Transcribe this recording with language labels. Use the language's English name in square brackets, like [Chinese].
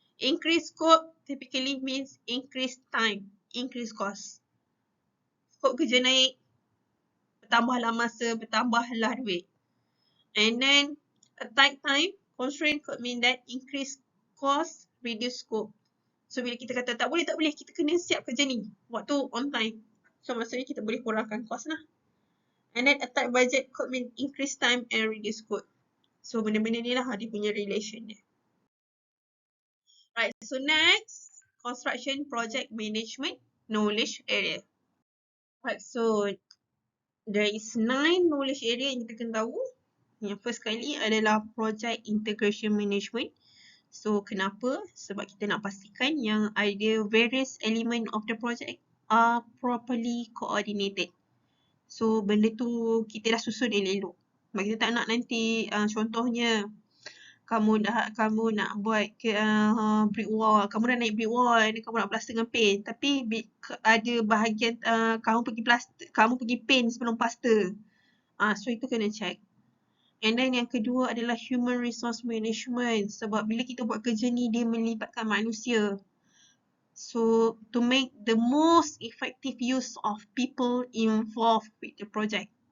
[English] Increased scope typically means increased time, increased cost. [Malay] Scope kerja naik, bertambahlah masa, bertambahlah duit. [English] And then a tight time constraint could mean that increased cost, reduced scope. [Malay] So bila kita kata tak boleh, kita kena siap kerja ni waktu on time. So maksudnya kita boleh kurangkan cost lah. [English] And then a tight budget could mean increased time and reduced scope. So [Malay] benda-benda ni lah dia punya [English] relation dia. Right, so next, construction project management knowledge area. Right, so there is 9 knowledge area [Malay] yang kita kena tahu. [English] Yang first kali adalah project integration management. So kenapa? [Malay] Sebab kita nak pastikan yang ada [English] various element of the project are properly coordinated. [Malay] So benda tu kita dah susun elok-elok. Sebab kita tak nak nanti contohnya kamu nak buat brick wall, kamu dah naik brick wall dan kamu nak plaster dengan paint, tapi ada bahagian kamu pergi paint sebelum plaster. So itu kena check. [English] And then [Malay] yang kedua adalah [English] human resource management. [Malay] Sebab bila kita buat kerja ni, dia melibatkan manusia. [English] So, to make the most effective use of people involved with the project.